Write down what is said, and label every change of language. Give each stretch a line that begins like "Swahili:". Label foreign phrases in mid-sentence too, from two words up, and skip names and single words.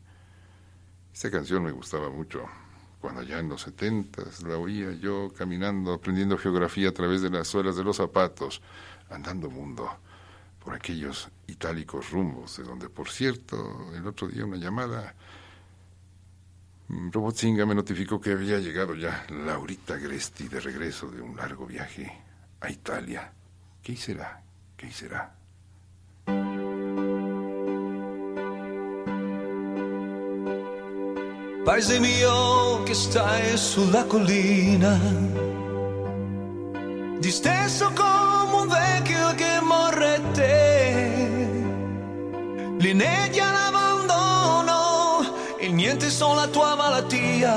Spanish: Esta canción me gustaba mucho cuando allá en los 70s la oía yo caminando, aprendiendo geografía a través de las suelas de los zapatos, andando mundo por aquellos itálicos rumbos, de donde, por cierto, el otro día una llamada, Robotzinga me notificó que había llegado ya Laurita Gresti de regreso de un largo viaje a Italia. ¿Qué será? ¿Qué será?
Italian: Paese mio che stai sulla collina, disteso come un vecchio che morrete, l'inedia l'abbandono e niente sono la tua malattia.